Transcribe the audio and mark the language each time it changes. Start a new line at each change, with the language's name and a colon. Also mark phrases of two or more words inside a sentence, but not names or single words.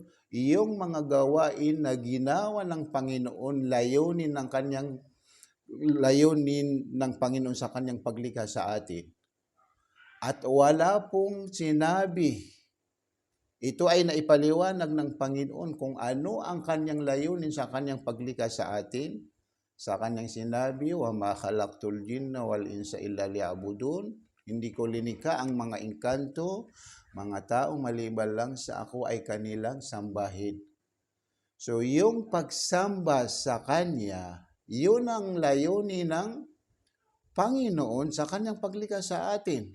Filipino: Yung mga gawain na ginawa ng Panginoon, layunin ng Panginoon sa kanyang paglikha sa atin. At wala pong sinabi, ito ay naipaliwanag ng Panginoon kung ano ang kanyang layunin sa kanyang paglikha sa atin. Sa kanyang sinabi,
Arabic: وما خلقت الجن والإنس إلا ليعبدون.
Filipino: Hindi ko linikha ang mga engkanto, mga tao maliban lang sa ako ay kanilang sambahin. So yung pagsamba sa kanya, yun ang layunin ng Panginoon sa kanyang paglikha sa atin.